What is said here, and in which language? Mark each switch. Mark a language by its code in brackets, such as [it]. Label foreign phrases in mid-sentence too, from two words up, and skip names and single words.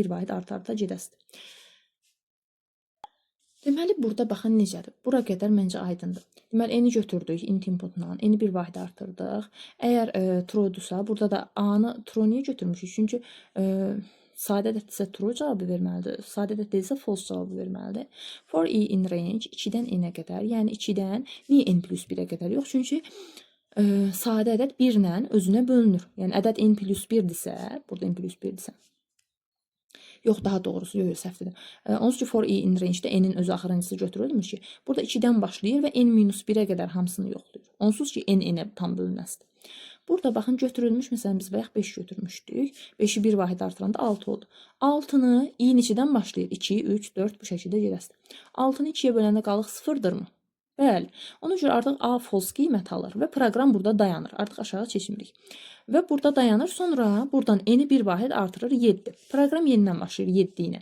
[az] Bu şəkildə bir vahid arta-arta gedəsidir. Deməli, burada baxın necədir. Bura qədər məncə aydındır. Deməli, n-i götürdük [en] int inputla. [az] N-i bir vahid artırdıq. Əgər true-dursa, burada da a-nı true niyə götürmüşük? Çünki sadə ədəddirsə true cavabı verməlidir. Sadə ədəd deyilsə false cavabı verməlidir. [en] For i in range [az] 2-dən n-ə qədər, yəni 2-dən niyə n plus 1-ə qədər yox? Çünki sadə ədəd 1 ilə özünə bölünür. Yəni ədəd n plus 1-dirsə, burada n plus 1-dirsə, yox, daha doğrusu, yox, səhvdir. Onsuz ki, [en] for i in range-də [az] n-in özü axırıncısı götürülmüş ki, burada 2-dən başlayır və n minus 1-ə qədər hamısını yoxlayır. Onsuz ki, n-ə tam bölünməzdir. Burada baxın, götürülmüş, məsələn, biz bayaq 5 götürmüşdük. 5-i bir vahid artıranda 6 oldu. 6-nı i-in 2-dən başlayır. 2, 3, 4 bu şəkildə gedəsidir. 6-nı 2-yə böləndə qalıq 0-dırmı? Bəli. Ona görə artıq A false qiymət alır və proqram burada dayanır. Artıq aşağı keçmirik. Və burada dayanır. Sonra buradan n-i bir vahid artırır 7. Proqram yenidən başlayır 7 ilə.